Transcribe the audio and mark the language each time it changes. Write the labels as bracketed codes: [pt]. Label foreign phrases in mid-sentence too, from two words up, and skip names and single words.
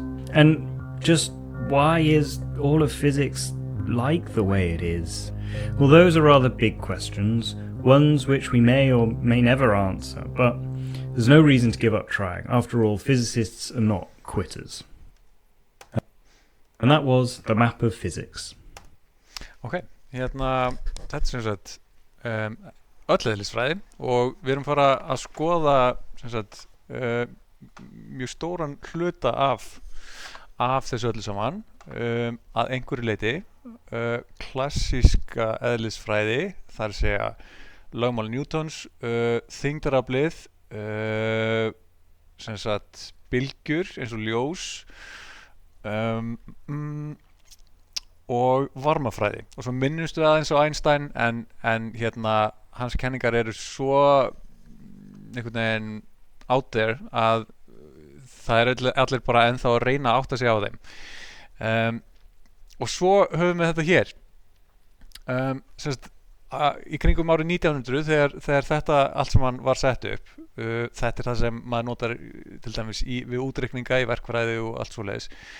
[en] And just why is all of physics like the way it is? Well, those are rather big questions, ones which we may or may never answer, but there's no reason to give up trying. After all, physicists are not quitters. And that was the map of physics. [is] Ok, þetta sem sagt öll eðlisfræði og við erum fara að skoða sem sagt mjög stóran hluta af þessu öllu saman að einhverju leyti klassíska eðlisfræði, þar segja lögmál Newtons, þyngdaraflið, sem sagt bylgjur eins og ljós og varmafræði, og svo minnumstu aðeins á Einstein en hans kenningar eru svo einhvern veginn [en] out there [is] að það allir bara ennþá að reyna að átta sig á þeim. Og svo höfum við þetta hér í kringum árið 1900 þegar þetta allt saman var sett upp. Þetta það sem maður notar til dæmis við útreikninga í verkfræði og allt svoleiðis.